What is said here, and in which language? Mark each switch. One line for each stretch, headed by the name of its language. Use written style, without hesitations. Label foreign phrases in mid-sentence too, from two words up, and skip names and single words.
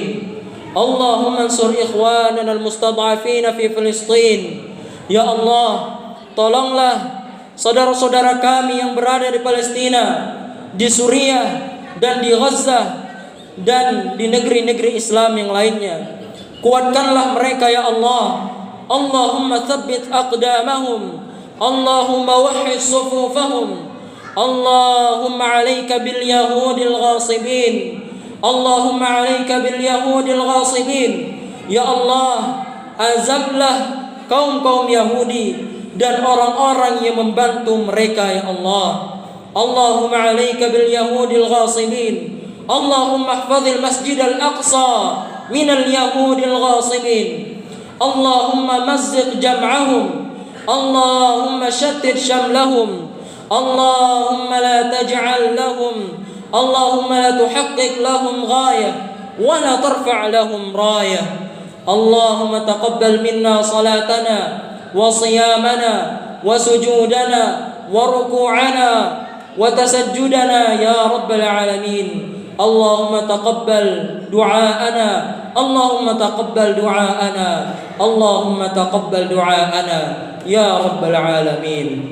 Arabic: اللهم انصر إخواننا المستضعفين في فلسطين.
Indonesian: Ya Allah, tolonglah saudara-saudara kami yang berada di Palestina, di Suriah dan di Gaza dan di negeri-negeri Islam yang lainnya. Kuatkanlah mereka ya Allah.
Arabic: اللهم ثبت أقدامهم، اللهم وحد صفوفهم، اللهم عليك باليهود الغاصبين، اللهم عليك باليهود الغاصبين, Allahumma 'alaika bil yahudil ghasibin.
Indonesian: Ya Allah, azablah kaum-kaum Yahudi dan orang-orang yang membantu mereka ya Allah.
Arabic: اللهم عليك باليهود الغاصبين، اللهم احفظ المسجد الأقصى من اليهود الغاصبين، اللهم مزق جمعهم، اللهم شتت شملهم, اللهم لا تجعل لهم، اللهم لا تحقق لهم غاية ولا ترفع لهم راية. اللهم تقبل منا صلاتنا وصيامنا وسجودنا وركوعنا وتسجدنا يا رب العالمين. اللهم تقبل دعاءنا، اللهم تقبل دعاءنا، اللهم تقبل دعاءنا يا رب العالمين.